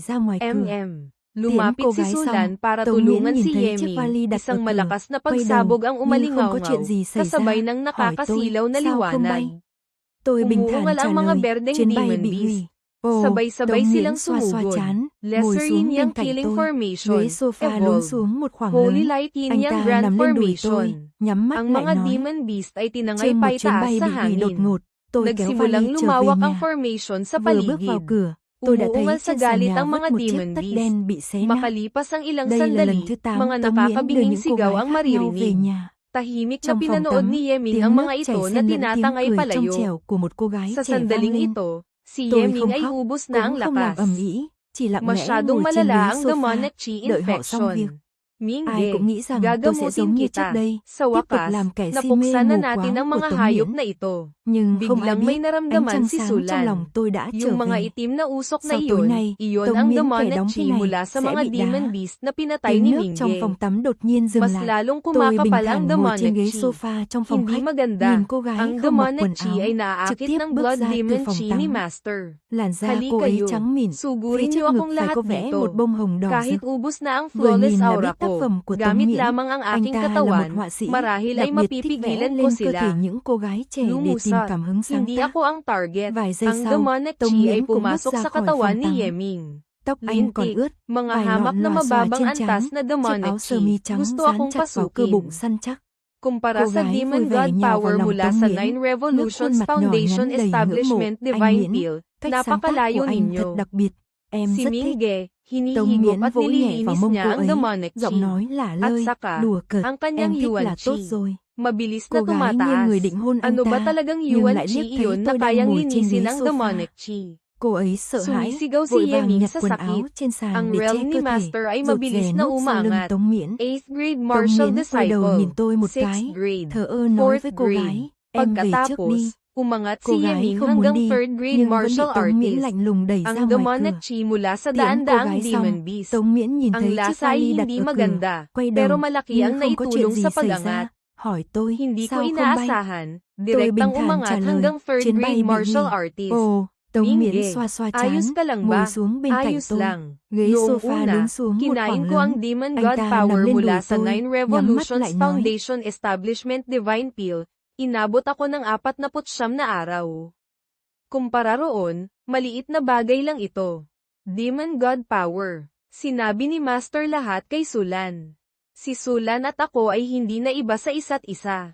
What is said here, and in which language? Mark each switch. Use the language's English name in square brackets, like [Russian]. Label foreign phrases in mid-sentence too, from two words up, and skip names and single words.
[Filipino] Lumapit si Sulan para tulungan si Yeming. Isang malakas na pagsabog ang umalingaw-ngaw, kasabay ng nakakasilaw na liwanag. Umuungal ang mga berdeng demon beast. Sabay-sabay silang sumugod. [English] Lesser Yin Yang [Vietnamese] cạnh [English] Killing [Vietnamese] tôi. [English] Formation, [Vietnamese] Ghế sofa lún [English] Evolve. [Vietnamese] xuống một khoảng [English] Holy [Vietnamese] lớn. [English] Light Yin [Vietnamese] Anh [English] Yang [Vietnamese] ta [English] Grand [Vietnamese] nằm lên đùi [English] Formation. [Vietnamese] tôi, nhắm mắt [Filipino] Ang [Vietnamese] lại [Filipino] mga [Vietnamese] nói. [English] Demon Beast [Filipino] ay tinangay [Vietnamese] Trên một [Filipino] pa [Vietnamese] chuyến [Filipino] itaas [Vietnamese] bay [Filipino] sa [Vietnamese] bị hủy đột [Filipino] hangin. [Vietnamese] ngột, tôi kéo [Filipino] Nagsimulang [Vietnamese] vali trở về [Filipino] lumawak ang [Vietnamese] nhà. [Filipino] formation sa [Vietnamese] Vừa bước vào [Filipino] paligid. [Vietnamese] cửa, tôi đã thấy [Filipino] Umuungal sa [Vietnamese] trên sàn [Filipino] galit [Vietnamese] nhà [Filipino] ang mga [Vietnamese] vứt một chiếc [Filipino] Demon [Vietnamese] tất [Filipino] Beast. [Vietnamese] đen bị xé nát. [Filipino] Makalipas ang ilang [Vietnamese] Đây là lần [Filipino] sandali, [Vietnamese] thứ 8 [Filipino] mga [Vietnamese] Tống Miễn đưa [Filipino] nakakabinging [Vietnamese] những cô [Filipino] sigaw [Vietnamese] gái [Filipino] ang [Vietnamese] khác nhau về [Filipino] maririnig. [Vietnamese] nhà. [Filipino] Tahimik na [Vietnamese] Trong phòng [Filipino] pinanood [Vietnamese] tắm, [Filipino] ni Yeming [Vietnamese] tiếng [Filipino] ang [Vietnamese] nước [Filipino] mga [Vietnamese] chảy [Filipino] ito na [Vietnamese] xen lẫn tiếng [Filipino] tinatangay [Vietnamese] cười trong [Filipino] palayo. [Vietnamese] trẻo của một cô gái [Filipino] Sa [Vietnamese] trẻ vang [Filipino] sandaling [Vietnamese] lên. [Filipino] ito, si [Vietnamese] Tôi [Filipino] Yeming [Vietnamese] không [Filipino] ay [Vietnamese] khóc, [Filipino] ubos na ang [Vietnamese] cũng không làm [Filipino] lakas. [Vietnamese] ầm ĩ, chỉ lặng lẽ [Filipino] Masyadong [Vietnamese] ngồi trên [Filipino] malala [Vietnamese] ghế [Filipino] ang [Vietnamese] sofa, [English] demonic chi [Vietnamese] đợi họ xong việc. [English] infection. Mingge, [Vietnamese] Ai cũng nghĩ rằng tôi sẽ giống [Filipino] gagamutin [Vietnamese] như trước [Filipino] kita. [Vietnamese] đây, [Filipino] Sa [Vietnamese] tiếp tục [Filipino] wakas, [Vietnamese] làm kẻ si mê [Filipino] napuksan na [Vietnamese] mù [Filipino] natin [Vietnamese] quáng [Filipino] ang [Vietnamese] của [Filipino] mga [Vietnamese] Tống [Filipino] hayop [Vietnamese] Miễn. [Filipino] na ito. [Vietnamese] Nhưng không ai [Filipino] Biglang may [Vietnamese] biết, ánh [Filipino] naramdaman [Vietnamese] trăng [Filipino] si [Vietnamese] sáng trong [Filipino] Sulan. [Vietnamese] lòng tôi đã trở [Filipino] Yung mga [Vietnamese] về. [Filipino] itim na usok na [Vietnamese] Sau tối nay, [Filipino] iyon [Vietnamese] Tống [Filipino] ang [Vietnamese] Miễn kẻ [Filipino] demonic [Vietnamese] đóng thế [Filipino] chi [Vietnamese] này [Filipino] mula sa [Vietnamese] sẽ [Filipino] mga [Vietnamese] bị [Filipino] demon [Vietnamese] đá. [Filipino] beast na pinatay [Vietnamese] Tiếng [Filipino] ni [Vietnamese] nước trong [Filipino] Mingge. [Vietnamese] phòng tắm đột nhiên dừng [Filipino] Mas [Vietnamese] lại. [Filipino] lalong [Vietnamese] Tôi bình [Filipino] kumakapal ang [Vietnamese] thản ngồi trên [Filipino] demonic [Vietnamese] ghế [Filipino] chi. [Vietnamese] sofa trong phòng [Filipino] Hindi [Vietnamese] khách, [Filipino] maganda. [Vietnamese] nhìn cô gái [Filipino] Ang [Vietnamese] không mặc [Filipino] demonic [Vietnamese] quần [Filipino] chi [Vietnamese] áo, [Filipino] ay [Vietnamese] trực [Filipino] naaakit [Vietnamese] tiếp [Filipino] ng [Vietnamese] bước [Filipino] blood [Vietnamese] ra từ [Filipino] demon [Vietnamese] phòng [Filipino] chi ni [Vietnamese] tắm. [Filipino] Master. [Vietnamese] Làn da [Filipino] Halika [Vietnamese] cô ấy [Filipino] kayo. [Vietnamese] trắng mịn, phía [Filipino] Sugurin [Vietnamese] trước [Filipino] niyo [Vietnamese] ngực [Filipino] akong [Vietnamese] phải [Filipino] lahat [Vietnamese] có vẽ [Filipino] dito. [Vietnamese] một bông hồng đỏ [Filipino] Kahit [Vietnamese] rực. [Filipino] ubos na ang [Vietnamese] Vừa [Filipino] flawless [Vietnamese] nhìn là [Filipino] aura [Vietnamese] biết tác [Filipino] ko, [Vietnamese] phẩm của Tống [Filipino] gamit [Vietnamese] Miễn. [Filipino] lamang ang [Vietnamese] Anh [Filipino] aking [Vietnamese] ta là một [Filipino] katawan, [Vietnamese] họa sĩ, [Filipino] marahil [Vietnamese] đặc [Filipino] ay [Vietnamese] biệt thích vẽ [Filipino] mapipigilan ko [Vietnamese] lên cơ thể [Filipino] sila. [Vietnamese] những cô gái trẻ để tìm [Filipino] Lumusot, [Vietnamese] cảm hứng sáng [Filipino] hindi [Vietnamese] tác. [Filipino] ako ang target. [Vietnamese] Vài giây [Filipino] Ang [Vietnamese] sau, [Filipino] demonic [Vietnamese] Tống [Filipino] chi ay [Vietnamese] Miễn cũng bước [Filipino] pumasok [Vietnamese] ra [Filipino] sa [Vietnamese] khỏi [Filipino] katawan [Vietnamese] phòng [Filipino] ni [Vietnamese] tắm. [Filipino] Yeming. [Vietnamese] Tóc anh còn [Filipino] Lintik, [Vietnamese] ướt, [Filipino] mga [Vietnamese] vài [Filipino] hamak [Vietnamese] lọn [Filipino] na [Vietnamese] lòa xòa [Filipino] mababang [Vietnamese] trên [Filipino] antas [Vietnamese] trán, [Filipino] na [Vietnamese] chiếc [Filipino] demonic [Vietnamese] áo sơ [Filipino] chi. [Vietnamese] mi trắng [Filipino] Gusto [Vietnamese] dán [Filipino] akong [Vietnamese] chặt vào cơ bụng [Filipino] pasukin. [Vietnamese] săn chắc. [Filipino] Kumpara [Vietnamese] Cô [Filipino] sa [Vietnamese] gái [Filipino] Demon [Vietnamese] vui vẻ [Filipino] God [Vietnamese] nhào vào [Filipino] Power [Vietnamese] lòng [Filipino] mula [Vietnamese] Tống [Filipino] sa [Vietnamese] Miễn, [Filipino] Nine [Vietnamese] ngước [Filipino] Revolutions [Vietnamese] khuôn mặt nhỏ [Filipino] Foundation [Vietnamese] nhắn đầy ngưỡng mộ. [Filipino] Establishment [Vietnamese] Anh [Filipino] Divine [Vietnamese] Miễn, [Filipino] Pill, [Vietnamese] cách sáng tác của [Filipino] napakalayo [Vietnamese] anh thật [Filipino] ninyo. [Vietnamese] đặc biệt, em [Filipino] Si [Vietnamese] rất thích. [Filipino] Mingge, [Vietnamese] Tống [Filipino] hinihigop [Vietnamese] Miễn [Filipino] at [Vietnamese] vỗ nhẹ vào [Filipino] nililinis [Vietnamese] mông [Filipino] niya [Vietnamese] cô [Filipino] ang [Vietnamese] ấy, [Filipino] demonic [Vietnamese] giọng [Filipino] chi. [Vietnamese] nói lả [Filipino] At [Vietnamese] lơi, [Filipino] saka, [Vietnamese] đùa cợt, [Filipino] ang [Vietnamese] em [Filipino] kanyang [Vietnamese] thích [Filipino] yuan [Vietnamese] là tốt [Filipino] chi. [Vietnamese] rồi. [Filipino] Mabilis na [Vietnamese] Cô gái nghiêng người định [Filipino] tumataas. [Vietnamese] hôn anh [Filipino] Ano ba [Vietnamese] ta, [Filipino] talagang [Vietnamese] nhưng [Filipino] yuan [Vietnamese] lại [Filipino] chi [Vietnamese] liếc thấy [Filipino] iyon na [Vietnamese] tôi đang [Filipino] kayang [Vietnamese] ngồi trên [Filipino] linisin [Vietnamese] ghế [Filipino] ang [Vietnamese] sofa. [English] demonic chi? [Vietnamese] Cô ấy sợ hãi, [Filipino] Sumisigaw si [Vietnamese] vội vàng [Filipino] Yeming [Vietnamese] nhặt [Filipino] sa [Vietnamese] quần [Filipino] sakit. [Vietnamese] áo trên sàn [Filipino] Ang [Vietnamese] để che [Filipino] realm ni [Vietnamese] cơ thể, [Filipino] Master ay [Vietnamese] rụt [Filipino] mabilis [Vietnamese] rè [Filipino] na [Vietnamese] núp sau lưng [Filipino] umaangat. [Vietnamese] Tống Miễn. [English] 8th grade [Vietnamese] Tống [English] martial [Vietnamese] Miễn quay đầu nhìn [English] disciple. [Vietnamese] tôi một [English] 6th [Vietnamese] cái, [English] grade. [Vietnamese] thờ ơ nói [English] 4th [Vietnamese] với cô [English] grade. [Vietnamese] gái, em về trước đi. [Filipino] Pagkatapos, umangat [Vietnamese] Cô [Filipino] si [Vietnamese] gái [Filipino] Yeming [Vietnamese] không muốn [Filipino] hanggang [Vietnamese] đi, [English] 3rd grade [Vietnamese] nhưng vẫn bị [English] martial [Vietnamese] Tống Miễn [English] artist. [Vietnamese] lạnh lùng đẩy ra [Filipino] Ang [Vietnamese] ngoài [Filipino] demonic [Vietnamese] cửa. [Filipino] chi mula sa [Vietnamese] Tiễn cô [Filipino] daan-daang [Vietnamese] gái xong, [English] demon beast. [Vietnamese] Tống Miễn nhìn [Filipino] Ang [Vietnamese] thấy chiếc [Filipino] lasa ay [Vietnamese] vali đặt [Filipino] hindi [Vietnamese] ở cửa, [Filipino] maganda, [Vietnamese] quay [Filipino] pero [Vietnamese] đầu, [Filipino] malaki [Vietnamese] như [Filipino] ang [Vietnamese] không có chuyện [Filipino] naitulong [Vietnamese] gì [Filipino] sa [Vietnamese] xảy [Filipino] pag-angat. [Vietnamese] ra, hỏi tôi, [Filipino] Hindi ko [Vietnamese] sao không bay? [Filipino] inaasahan, [Vietnamese] Tôi [Filipino] direktang [Vietnamese] bình thản [Filipino] umangat [Vietnamese] trả lời, [Filipino] hanggang 3rd [Vietnamese] chuyến bay [English] grade [Vietnamese] bị [English] martial [Vietnamese] hủy. [English] artist. [Vietnamese] Ồ, Tống Miễn [Filipino] Mingge, [Vietnamese] xoa xoa [Filipino] ayos [Vietnamese] trán, [Filipino] ka lang [Vietnamese] ngồi [Filipino] ba? [Vietnamese] xuống bên cạnh [Filipino] Ayos [Vietnamese] tôi. [Filipino] lang. [Vietnamese] Ghế [Filipino] Noong [Vietnamese] sofa lún [Filipino] una, [Vietnamese] xuống một [Filipino] kinain [Vietnamese] khoảng [Filipino] ko ang [Vietnamese] lớn. [Filipino] Demon [Vietnamese] Anh [Filipino] God [Vietnamese] ta [Filipino] Power [Vietnamese] nằm lên [Filipino] mula [Vietnamese] đùi [Filipino] sa [Vietnamese] tôi, [Filipino] Nine [Vietnamese] nhắm mắt [Filipino] Revolutions [Vietnamese] lại nói. [Filipino] Foundation Establishment Divine Pill. Inabot ako ng 49 na araw. Kumpara roon, maliit na bagay lang ito. Demon God Power. Sinabi ni Master lahat kay Sulan. Si Sulan at ako ay hindi na iba sa isa't isa.